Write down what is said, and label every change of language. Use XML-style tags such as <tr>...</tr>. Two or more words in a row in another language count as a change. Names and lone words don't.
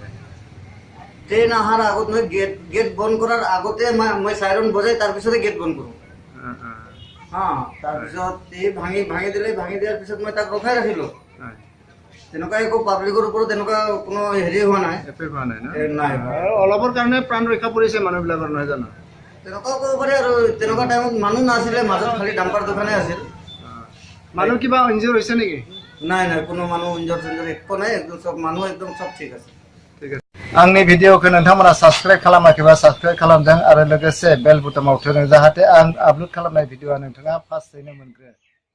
<as>ট্ৰেইন অহাৰ আগত নহয় গেট বন্ধ কৰাৰ আগতে মই চাইৰন বজাই তাৰপিছতে গেট বন্ধ কৰোঁ তাৰপিছত এই ভাঙি দিয়াৰ পিছত মই তাক ৰখাই ৰাখিলোঁ তেনেকুৱা একো পাব্লিকৰ ওপৰত তেনেকুৱা কোনো হেৰি হোৱা নাই এফেক্ট হোৱা নাই ন নাই আৰু অলপৰ কাৰণে প্ৰাণ ৰক্ষা পৰিছে মানুহবিলাকৰ নহয় জানো তেনেকুৱাও ক'ব পাৰি আৰু তেনেকুৱা টাইমত মানুহ নাছিলে মাজত খালি ডাম্পাৰ দোকানে আছিল মানুহ কিবা ইনজিঅৰ হৈছে নেকি নাই কোনো মানুহ ইনজৰ একো নাই একদম সব মানুহ একদম সব ঠিক আছে</as> <brx>आंनि भिडिअखौ नोंथांमोना साबस्क्राइब खालामाखैबा साबस्क्राइब खालामदों आरो लोगोसे बेल बुटामाव थुदों जाहाथे आं आपलोड खालामनाय भिडिअआ नोंथाङा फार्स्टयैनो मोनग्रो</brx>